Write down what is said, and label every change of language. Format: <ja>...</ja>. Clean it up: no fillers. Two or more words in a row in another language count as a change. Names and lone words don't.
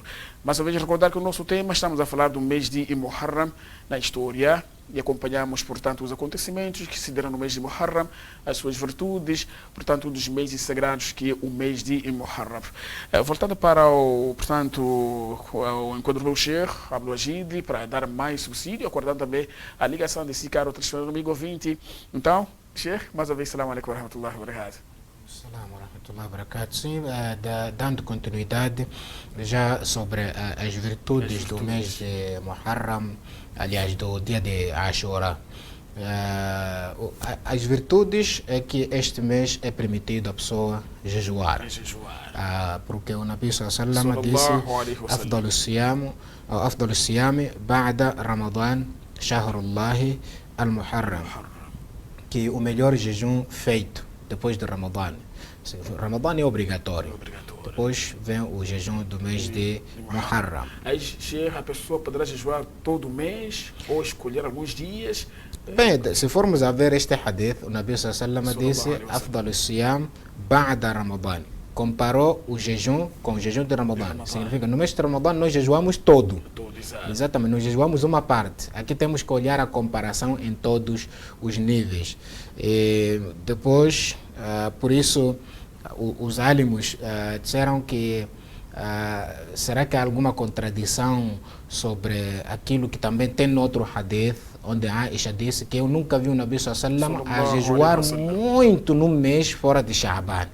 <pt>Mais uma vez, recordar que o nosso tema, estamos a falar do mês de Muharram na história, e acompanhamos, portanto, os acontecimentos que se deram no mês de Muharram, as suas virtudes, portanto, um dos meses sagrados que é o mês de Muharram. Voltando para portanto, o encontro do Sheikh Abdul Majid, para dar mais subsídio, acordando também a ligação desse caro telespectador amigo ouvinte. Então, Sheikh, mais uma vez,</pt> <ar>سلام عليكم ورحمة الله وبركاته. السلام ورحمة الله وبركاته.</ar> <pt>Sim, dando continuidade já sobre as virtudes do mês de Muharram, aliás, do dia de Ashura. As virtudes é que este mês é permitido a pessoa jejuar. Porque o</pt> <ar>نبي صلى الله</ar> <pt>disse:</pt> <ar>أفضل صيام بعد رمضان شهر الله المحرم,</ar> <pt>que o melhor jejum feito depois de Ramadã. Ramadã é obrigatório. Depois vem o jejum do mês de Muharram. Aí a pessoa poderá jejuar todo mês ou escolher alguns dias. Bem, se formos a ver este hadith, o</pt> <ar>نبي صلى الله</ar> <pt>disse:</pt> <ar>أفضل صيام بعد رمضان.</ar> <pt>Comparou o jejum com o jejum de Ramadã. Significa, no mês de Ramadã nós jejuamos todo. Exatamente, nós jejuamos uma parte. Aqui temos que olhar a comparação em todos os níveis. E depois, por isso, os álamos disseram que será que há alguma contradição sobre aquilo que também tem no outro hadith, onde Aisha disse que eu nunca vi o</pt> <ar>نبي صلى الله</ar> <pt>a jejuar muito no mês fora de Sha'ban.</pt>